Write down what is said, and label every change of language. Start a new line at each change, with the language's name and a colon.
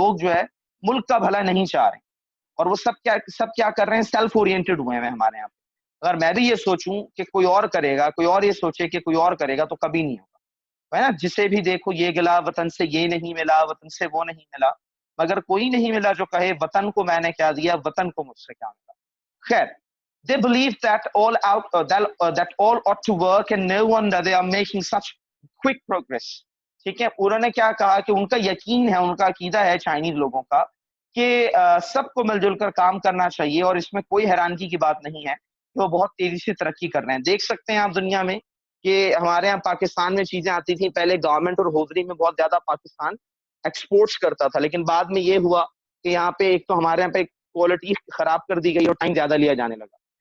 Urdu: لوگ جو ہے ملک کا بھلا نہیں چاہ رہے, اور وہ سب کیا کر رہے ہیں, سیلف اورینٹڈ ہوئے ہیں ہمارے یہاں پہ. اگر میں بھی یہ سوچوں کہ کوئی اور کرے گا, کوئی اور یہ سوچے کہ کوئی اور کرے گا, تو کبھی نہیں ہوگا, ہے نا. جسے بھی دیکھو یہ گلا وطن سے, یہ نہیں ملا وطن سے, وہ نہیں ملا, مگر کوئی نہیں ملا جو کہے وطن کو میں نے کیا دیا, وطن کو مجھ سے کیا ملا.
English: خیر, they believe that all ought to work and no wonder they are making such quick progress.
Urdu: ٹھیک ہے, انہوں نے کیا کہا کہ ان کا یقین ہے, ان کا عقیدہ ہے چائنیز لوگوں کا کہ سب کو مل جل کر کام کرنا چاہیے, اور اس میں کوئی حیرانگی کی بات نہیں ہے کہ وہ بہت تیزی سے ترقی کر رہے ہیں. دیکھ سکتے ہیں آپ دنیا میں کہ ہمارے یہاں پاکستان میں چیزیں آتی تھیں پہلے, گورنمنٹ اور ہوزری میں بہت زیادہ پاکستان ایکسپورٹس کرتا تھا, لیکن بعد میں یہ ہوا کہ یہاں پہ ایک تو ہمارے یہاں پہ کوالٹی خراب کر دی گئی اور ٹائم زیادہ لیا جانے لگا.